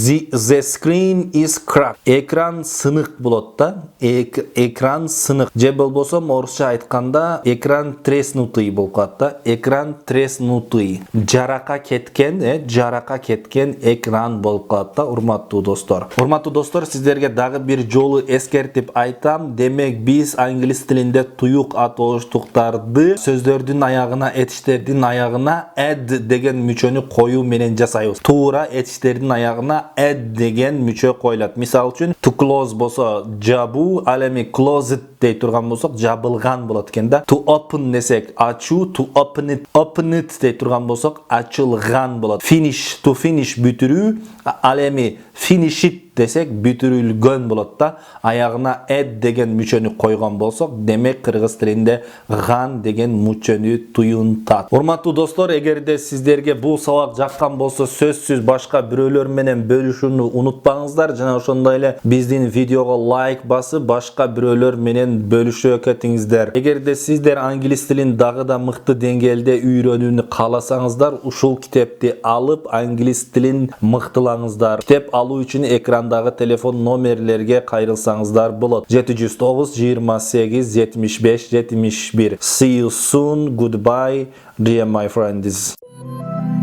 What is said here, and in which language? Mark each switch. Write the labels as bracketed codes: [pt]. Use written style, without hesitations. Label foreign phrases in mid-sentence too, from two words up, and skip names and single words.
[ky] Экран сынык болот да. Экран сынык. Же болбосо орусча айтканда экран треснутый болуп калат да. Экран треснутый. Жарака кеткен экран болуп калат да, урматтуу достор. Урматтуу достор, сиздерге дагы бир жолу эскертип айтам. Демек биз англис тилинде туюк атооштуктарды сөздөрдүн аягына, этиштердин аягына add деген мүчөнү коюу менен жасайбыз. Туура этиштердин аягына add деген мүчө коюлат. Мисалы үчүн [en] to close [ky] болсо жабуу, ал эми closet дей турган болсок жабылган болот экен да. [en] To open [ky] десек ачуу, [en] to open it [ky] дей турган болсок ачылган болот. [en] To finish [ky] бүтүрүү, ал эми [en] finish it [ky] десек бүтүрүлгөн болот да. Аягына add деген мүчөнү койгон болсок, демек кыргыз тилинде ган деген мүчөнү туюнтат. Урматтуу достор, эгерде сиздерге бул сабак жаккан болсо, сөзсүз башка бирөөлөр менен бөлүшүүнү унутпаңыздар. Жана ошондой эле биздин видеого лайк басып, башка бирөөлөр менен бөлүшө кетиңиздер. Эгерде сиздер англис тилин дагы да мыкты деңгээлде үйрөнүүнү кааласаңыздар, ушул китепти алып англис тилин мыктылаңыздар. Китеп алуу үчүн экрандагы телефон номерлерге кайрылсаңыздар болот. 709 28 75 71. [en] See you soon. Goodbye, dear my friends.